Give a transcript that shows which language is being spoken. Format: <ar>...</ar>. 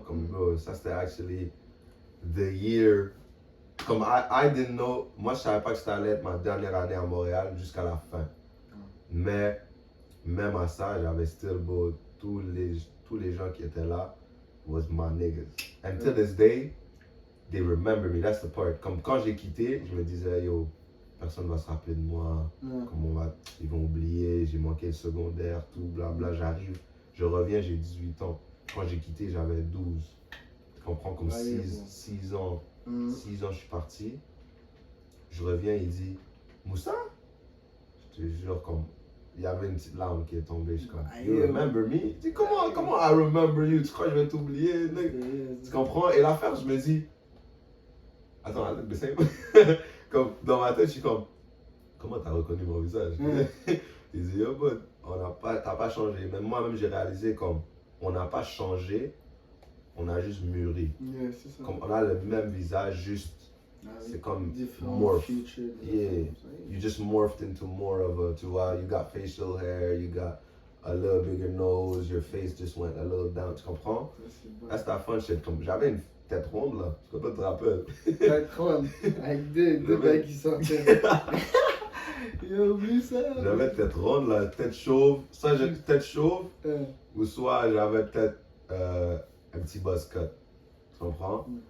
<fr>Comme,</fr> <en>bro,</en> <fr>ça c'était</fr> <en>actually the year.</en> <fr>Comme</fr> <en>I didn't know,</en> <fr>moi je savais pas que c'était allait être ma dernière année à Montréal jusqu'à la fin. Mais même à ça, j'avais still, bro, tous les gens qui étaient là</fr> <en>was my niggas. And to this day, they remember me. That's the part.</en> <fr>Comme quand j'ai quitté, je me disais, yo, personne va se rappeler de moi. Ils vont oublier, j'ai manqué le secondaire, tout, blabla. J'arrive, je reviens, j'ai 18 ans. Quand j'ai quitté, j'avais 12. Tu comprends? Comme 6 ans. 6 ans, je suis parti. Je reviens, il dit, Moussa? Je te jure, comme, il y avait une petite larme qui est tombée. Je suis comme,</fr> <en>you remember me?</en> <fr>Je dis, comment</fr> <en>I remember you?</en> <fr>Tu crois que je vais t'oublier? Tu comprends? Et l'affaire, je me dis, attends,</fr> <en>the same.</en> <fr>Comme, dans ma tête, je suis comme, comment t'as reconnu mon visage? Il dit, yo, but, t'as pas changé. Même moi-même, j'ai réalisé comme, on n'a pas changé. On a juste mûri. C'est ça. Comme on a le même visage, juste. C'est comme morph. Yeah.</fr> <en>You just morphed into more of a,</en> <fr>tu vois,</fr> <en>you got facial hair, you got a little bigger nose, your face just went a little down,</en> <fr>tu comprends?</fr> <en>That's that fun shit.</en> <fr>Comme j'avais une tête ronde là, je sais pas si tu te rappelles. Tête ronde, avec deux bagues qui sortaient. Il a oublié ça. J'avais tête ronde là, tête chauve. Soit j'ai tête chauve, ou soit j'avais peut-être un petit buzz cut. Tu comprends?</fr>